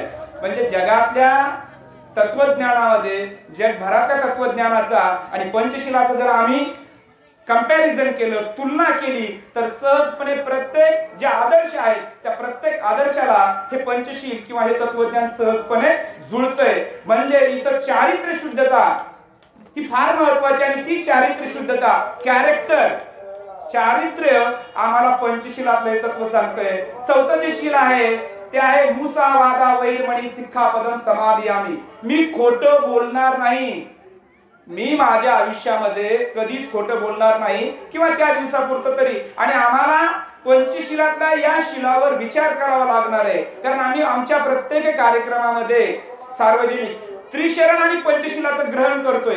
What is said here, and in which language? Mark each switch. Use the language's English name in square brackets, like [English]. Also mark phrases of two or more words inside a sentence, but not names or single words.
[Marathi] म्हणजे जगातल्या तत्वज्ञानामध्ये जगभरातल्या तत्वज्ञानाचा आणि पंचशीलाचा जर आम्ही कंपॅरिझन केलं, तुलना केली, तर सहजपणे प्रत्येक जे आदर्श आहेत त्या प्रत्येक आदर्शाला हे पंचशील किंवा हे तत्वज्ञान सहजपणे जुळतंय. म्हणजे इथं चारित्र्य शुद्धता ही फार महत्वाची आणि ती चारित्र्य शुद्धता कॅरेक्टर चारित्र्य आम्हाला पंचशीलातलं हे तत्व सांगतंय. चौथं जे शील आहे ते आहे [Pali] मुसावादा वैरमणी सिक्खापदम समाधियामी. [Marathi] मी खोटं बोलणार नाही. मी माझ्या आयुष्यामध्ये कधीच खोटं बोलणार नाही किंवा त्या दिवसापुरतं तरी. आणि आम्हाला पंचशीलातल्या या शिलावर विचार करावा लागणार आहे, कारण आम्ही आमच्या प्रत्येक कार्यक्रमामध्ये सार्वजनिक त्रिशरण आणि पंचशीलाचं ग्रहण करतोय.